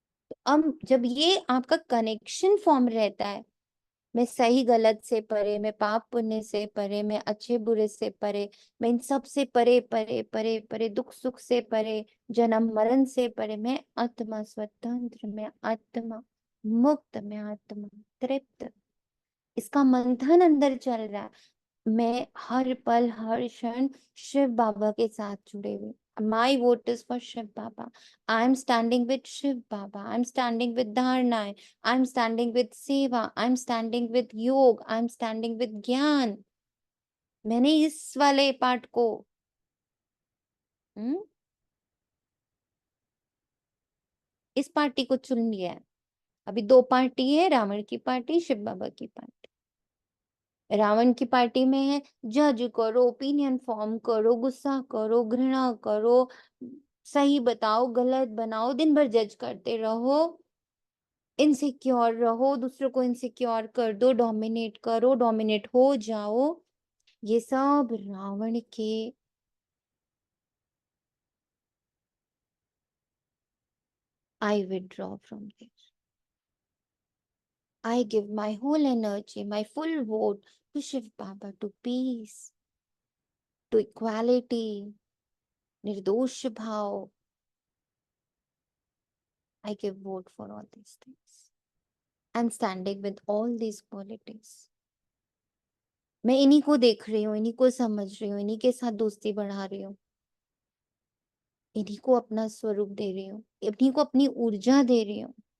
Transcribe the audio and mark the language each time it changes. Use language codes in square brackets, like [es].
[hi] तो अब जब ये आपका कनेक्शन फॉर्म रहता है, मैं सही गलत से परे, मैं पाप पुण्य से परे, मैं अच्छे बुरे से परे, मैं इन सब से परे परे परे परे, दुख सुख से परे, जन्म मरण से परे, मैं आत्मा स्वतंत्र, मैं आत्मा मुक्त, मैं आत्मा तृप्त। इसका मंथन अंदर चल रहा है। मैं हर पल हर क्षण शिव बाबा के साथ जुड़े हुए। [en] My vote is for Shiv Baba. I'm standing with Shiv Baba. I'm standing with Dharna. I'm standing with Seva. I'm standing with Yog. I'm standing with ज्ञान। [hi] मैंने इस वाले पार्ट को हम्म इस पार्टी को चुन लिया है। अभी दो पार्टी है, रावण की पार्टी, शिव बाबा की पार्टी। रावण की पार्टी में है, जज करो, ओपिनियन फॉर्म करो, गुस्सा करो, घृणा करो, सही बताओ गलत बनाओ, दिन भर जज करते रहो, इनसिक्योर रहो, दूसरों को इनसिक्योर कर दो, डोमिनेट करो, डोमिनेट हो जाओ। ये सब रावण के [en] I withdraw from this. I give my whole energy, my full vote to Shiv Baba, to peace, to equality, [hi] निर्दोष भाव। [en] I give vote for all these things. I'm standing with all these qualities. [hi] मैं इन्हीं को देख रही हूँ, इन्हीं को समझ रही हूँ, इन्हीं के साथ दोस्ती बढ़ा रही हूँ, इन्हीं को अपना स्वरूप दे रही हूँ, इन्हीं को अपनी ऊर्जा दे रही हूँ।